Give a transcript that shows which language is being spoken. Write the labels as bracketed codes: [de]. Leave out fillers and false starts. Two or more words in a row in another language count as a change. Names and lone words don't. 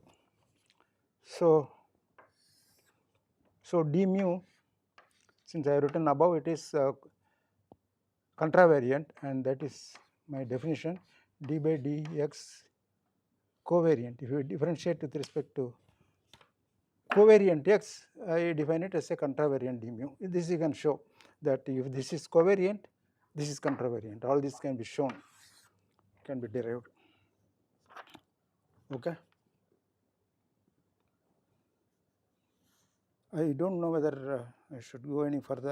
[en] So d mu, since I have written above, it is contravariant, and that is my definition, d by dx covariant. If you differentiate with respect to covariant x, I define it as a contravariant d mu. This you can show that if this is covariant, this is contravariant. All this can be shown, can be derived. Okay. I don't know whether I should go any further.